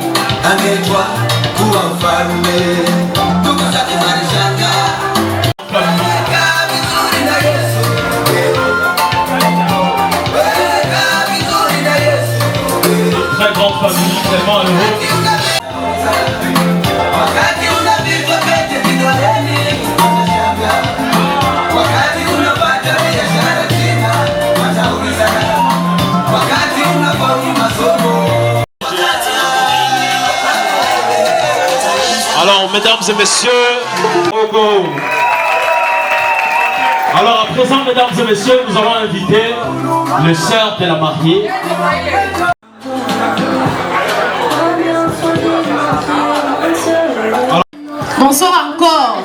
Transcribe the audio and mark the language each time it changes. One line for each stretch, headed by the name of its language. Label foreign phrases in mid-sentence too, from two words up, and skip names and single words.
Swahili: Angeitwa kuwa mfalme. Ndugu zake walishangaa. Weka vizuri na Yesu. Weka vizuri na Yesu.
French: Très grande famille, tellement heureux.
Swahili: Wakati unavivwa pete vidoleni, wanashangaa. Wakati unapata biashara tena, wataulizana. Wakati unafaulu masomo.
French: Alors, mesdames et messieurs, alors à présent, mesdames et messieurs, nous allons inviter les sœurs de la mariée. Bonsoir encore.